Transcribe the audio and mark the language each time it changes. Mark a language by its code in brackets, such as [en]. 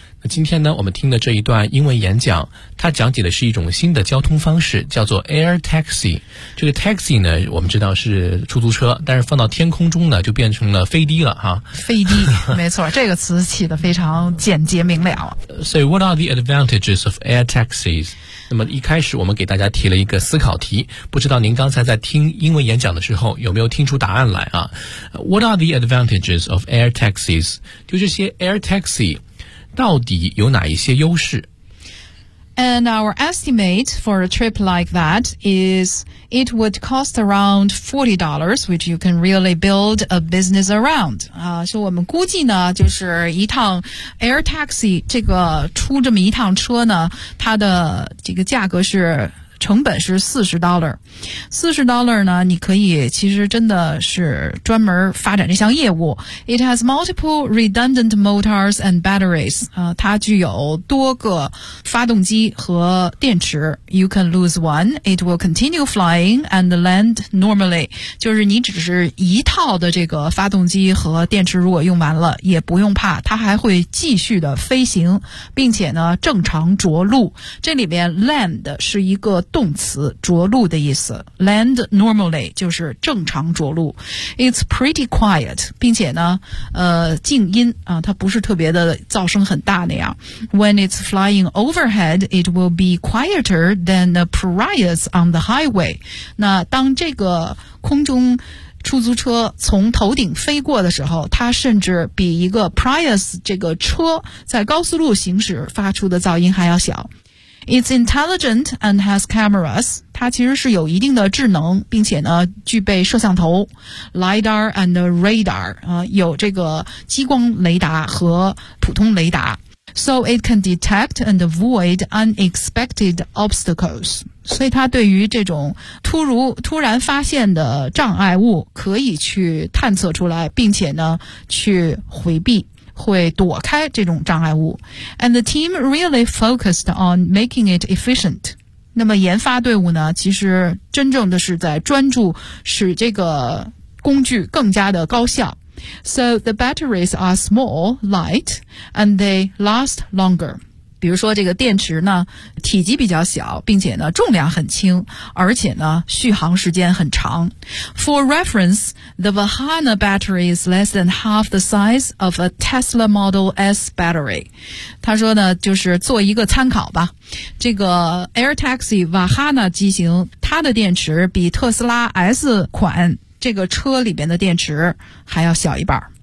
[zh] 那今天呢，我们听的这一段英文演讲，它讲解的是一种新的交通方式，叫做 Air Taxi。这个 Taxi 呢，我们知道是出租车，但是放到天空中呢，就变成了飞的了哈。飞的，没错，这个词起得非常简洁明了。 [en] So what are the advantages of Air Taxis？ [zh] 那么一开始我们给大家提了一个思考题，不知道您刚才在听英文演讲的时候有没有听出答案来啊。 [en] What are the advantages of Air Taxis？ [zh] 就这些 Air Taxi 到底有哪一些优势？ [en] And our estimate for a trip like that is it would cost around $40, which you can really build a business around. [zh] 所以我们估计呢，就是一趟 air taxi 这个出这么一趟车呢，它的这个价格是成本是40 dollars 呢，你可以其实真的是专门发展这项业务。 [en] It has multiple redundant motors and batteries. [zh] 它具有多个发动机和电池。 [en] You can lose one, it will continue flying and land normally. [zh] 就是你只是一套的这个发动机和电池如果用完了，也不用怕，它还会继续的飞行，并且呢正常着陆。这里面 land 是一个动词，着陆的意思。 [en] Land normally [zh] 就是正常着陆。 [en] It's pretty quiet， [zh] 并且呢静音啊，它不是特别的噪声很大那样。 [en] When it's flying overhead it will be quieter than the Prius on the highway。 [zh] 那当这个空中出租车从头顶飞过的时候，它甚至比一个 Prius 这个车在高速路行驶发出的噪音还要小。 [en] It's intelligent and has cameras. [zh] 它其实是有一定的智能，并且呢具备摄像头 , [en] LiDAR and Radar, [zh] 有这个激光雷达和普通雷达。 [en] So it can detect and avoid unexpected obstacles. [zh] 所以它对于这种突然发现的障碍物可以去探测出来，并且呢去回避。会躲开这种障碍物。 [en] And the team really focused on making it efficient. [zh] 那么研发队伍呢，其实真正的是在专注使这个工具更加的高效。 [en] So the batteries are small, light, and they last longer. [zh] 比如说这个电池呢，体积比较小，并且呢重量很轻，而且呢续航时间很长。 [en] For reference, the Vahana battery is less than half the size of a Tesla Model S battery. [zh] 他说呢，就是做一个参考吧，这个 Air Taxi Vahana 机型，它的电池比特斯拉 S 款这个车里边的电池还要小一半。